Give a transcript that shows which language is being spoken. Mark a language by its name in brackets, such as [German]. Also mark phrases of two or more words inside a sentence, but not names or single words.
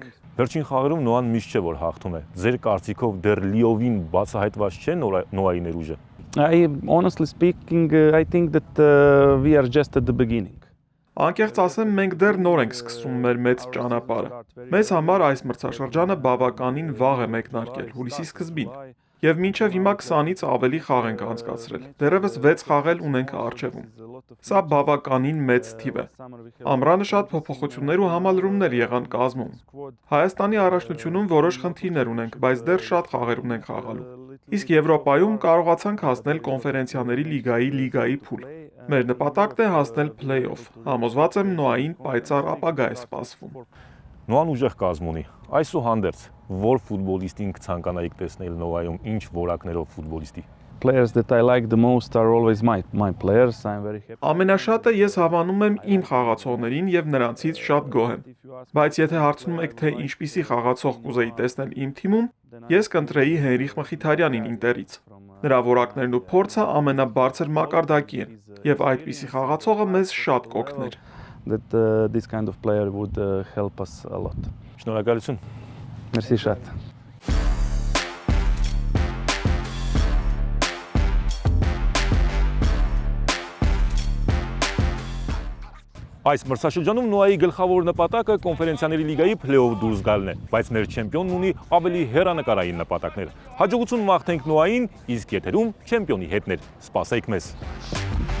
[Armenian] Վերջին խաղերում Նոան միշտ չէ որ հաղթում է։ Ձեր կարծիքով դեռ լիովին բացահայտված չէ Նոայի ներուժը։ [English] Honestly speaking, I think that we are just at the beginning. [Armenian] Անկեղծ ասեմ, մենք դեռ նոր ենք սկսում մեր մեծ ճանապարհը։ Մեզ համար այս մրցաշրջանը բավականին վաղ է մեկնարկել, հուլիսի սկզբին։ Եվ մինչև հիմա 20-ից ավելի խաղ ենք անցկացրել։ Դեռևս 6 խաղ ունենք առջևում։ Սա բավականին մեծ թիվ է։ Ամռանը շատ փոփոխություններ ու համալրումներ եղան կազմում։ Հայաստանի առաջնությունում որոշ խնդիրներ ունենք, բայց դեռ շատ խաղեր ունենք խաղալու։ Իսկ Եվրոպայում կարողացանք հասնել կոնֆերենցիաների լիգայի փուլ։ Մեր նպատակն է հասնել play-off։ Համոզված եմ Նոային պայծառ ապագա է սպասվում։ Նոան ուժեղ կազմ ունի։ Այսուհանդերձ, որ ֆուտբոլիստին կցանկանայիք տեսնել Նոայում, ինչ որակներով ֆուտբոլիստի։ [English] Players that I like the most are always my players. I'm very happy. [Armenian] Ամենաշատը ես հավանում եմ իմ խաղացողներին եւ նրանցից շատ գոհ եմ։ Բայց եթե հարցնում եք թե ինչպիսի խաղացող կուզեի տեսնել իմ թիմում, ես կընտրեի Հենրիխ Մխիթարյանին Ինտերից։ Նրա որակներն ու փորձը ամենաբարձր մակարդակի են եւ այդպիսի խաղացողը մեզ շատ կօգներ։ [English] That this kind of player would help us a lot. [Armenian] Շնորհակալություն։ Merci շատ։ Այս մրցաշրջանում Նոայի գլխավոր նպատակը կոնֆերենցիաների լիգայի փլեյոֆ դուրս գալն է, բայց մեր չեմպիոնն ունի ավելի հեռանկարային նպատակներ։ Հաջողություն մաղթենք Նոային, իսկ եթերում չեմպիոնի հետներ։ Սպասեք մեզ։